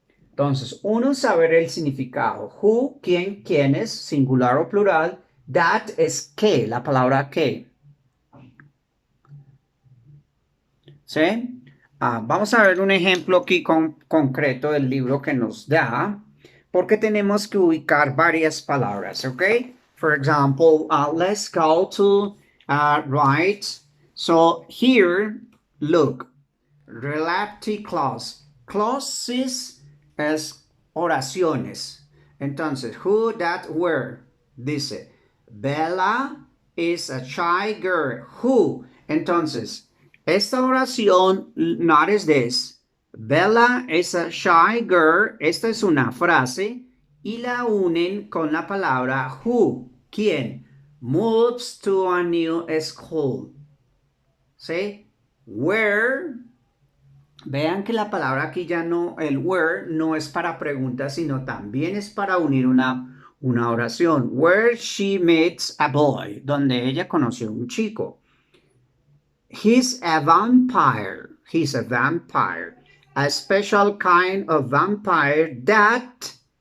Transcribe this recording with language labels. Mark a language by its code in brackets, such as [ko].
[es] Entonces, uno, saber el significado. Who, quién, quiénes, singular o plural. That es qué, la palabra qué. ¿Sí? Vamos a ver un ejemplo aquí concreto del libro que nos da, porque tenemos que ubicar varias palabras, ¿ok? [en] For example, let's go to right. So here, look, relative clause. [es] Clauses es oraciones. Entonces, who, that, where. [en] Dice, Bella is a shy girl. Who. [es] Entonces, esta oración, [en] not is this. Bella is a shy girl. [es] Esta es una frase y la unen con la palabra who. [en] ¿Quién? Moves to a new school. ¿Sí? Where. [es] Vean que la palabra aquí ya no, el where no es para preguntas, sino también es para unir una oración. [en] Where she meets a boy. [es] Donde ella conoció a un chico. [en] He's a vampire. He's a vampire. A special kind of vampire that.